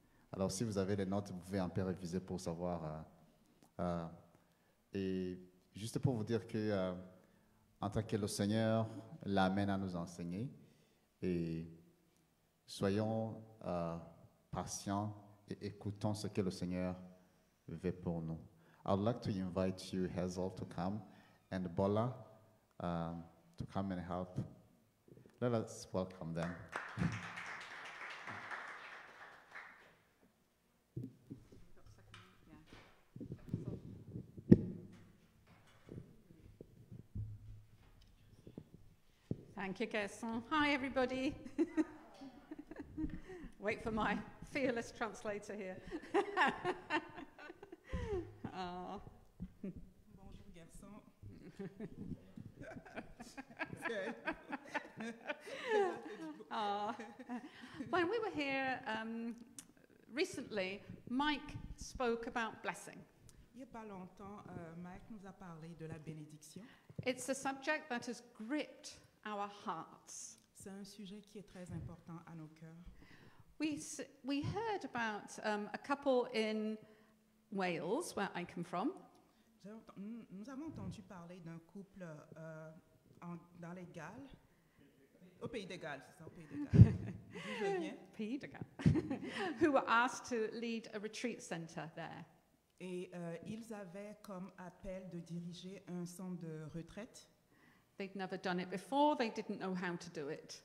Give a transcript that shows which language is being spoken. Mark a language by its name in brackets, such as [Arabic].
[French] Alors, si vous avez les notes, vous pouvez un peu réviser pour savoir. Et juste pour vous dire que, en tant que le Seigneur l'amène à nous enseigner, et soyons patients et écoutons ce que le Seigneur veut pour nous. [English] I'd like to invite you, Hazel, to come, and Bola to come and help. Let us welcome them. Thank you, Gerson. Hi, everybody. Wait for my fearless translator here. [French] Bonjour, Gerson. [English] When we were here recently, Mike spoke about blessing. [French] Il n'y a pas longtemps, Mike nous a parlé de la bénédiction. [English] It's a subject that has gripped our hearts. [French] C'est un sujet qui est très important à nos cœurs. [English] We heard about a couple in Wales, where I come from. [French] Nous avons entendu parler d'un couple dans les Galles, au Pays de Galles, c'est ça, au Pays de Galles, d'où je viens. [English] Pays de Galles, who were asked to lead a retreat center there. [French] Et ils avaient comme appel de diriger un centre de retraite. [English] They'd never done it before. They didn't know how to do it.